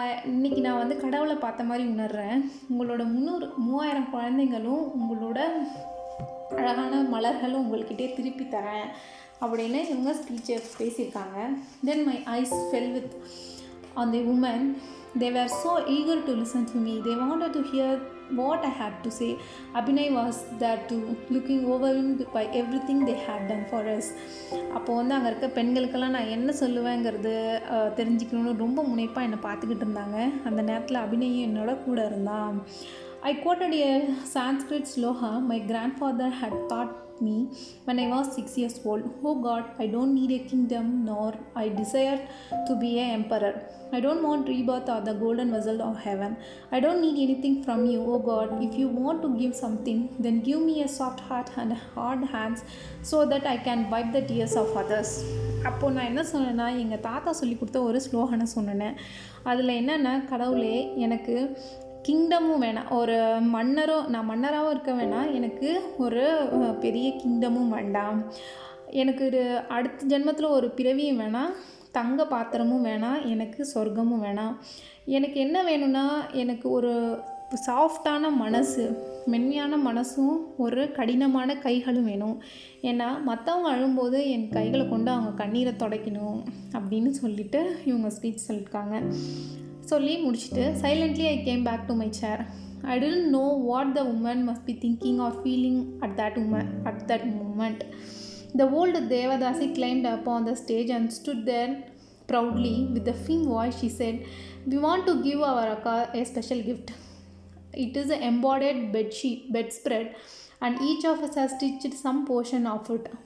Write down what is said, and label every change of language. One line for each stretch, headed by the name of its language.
Tamil: இன்றைக்கி நான் வந்து கடவுளை பார்த்த மாதிரி உணர்கிறேன். உங்களோட 3000 குழந்தைங்களும் உங்களோட அழகான மலர்களும் உங்கள்கிட்டே திருப்பி தரேன் அப்படின்னு இவங்க ஸ்பீச்சை பேசியிருக்காங்க.
English: Then my eyes fell with on the woman. They were so eager to listen to me. They wanted to hear what I had to say. Abhinay was there too, looking overwhelmed by everything they had done for us.
Tamil: அப்போ வந்து அங்கே இருக்க பெண்களுக்கெல்லாம் நான் என்ன சொல்லுவேங்கிறது தெரிஞ்சுக்கணுன்னு ரொம்ப முனைப்பாக என்னை பார்த்துக்கிட்டு இருந்தாங்க. அந்த நேரத்தில் அபிநயும் என்னோட கூட இருந்தான்.
English: I quoted a Sanskrit sloha my grandfather had taught me when I was 6 years old. Oh God, I don't need a kingdom, nor I desire to be an emperor. I don't want rebirth or the golden vessel of heaven. I don't need anything from you, oh God. If you want to give something, then give me a soft heart and hard hands so that I can wipe the tears of others.
Tamil: அப்போது நான் என்ன சொன்னேன்னா, எங்கள் தாத்தா சொல்லி கொடுத்த ஒரு ஸ்லோகனை சொன்னேன். அதில் என்னென்னா, கடவுளே எனக்கு கிங்டமும் வேணாம், ஒரு நான் மன்னராகவும் இருக்க வேணாம், எனக்கு ஒரு பெரிய கிங்டமும் வேண்டாம், எனக்கு அடுத்த ஜென்மத்தில் ஒரு பிறவியும் வேணாம், தங்க பாத்திரமும் வேணாம், எனக்கு சொர்க்கமும் வேணாம். எனக்கு என்ன வேணும்னா, எனக்கு ஒரு சாஃப்டான மனசு, மென்மையான மனசும் ஒரு கடினமான கைகளும் வேணும். ஏன்னா மற்றவங்க அழும்போது என் கைகளை கொண்டு அவங்க கண்ணீரை துடைக்கணும் அப்படின்னு சொல்லிட்டு இவங்க ஸ்பீச் சொல்லியிருக்காங்க. சொல்லி முடிச்சுட்டு
English: Silently I came back to my chair. I didn't know what the woman must be thinking or feeling at that moment. The old Devadasi climbed up on the stage and stood there proudly. With a firm voice she said, we want to give our Akka a special gift. It is an embodied bedspread, and each of us has stitched some portion of it.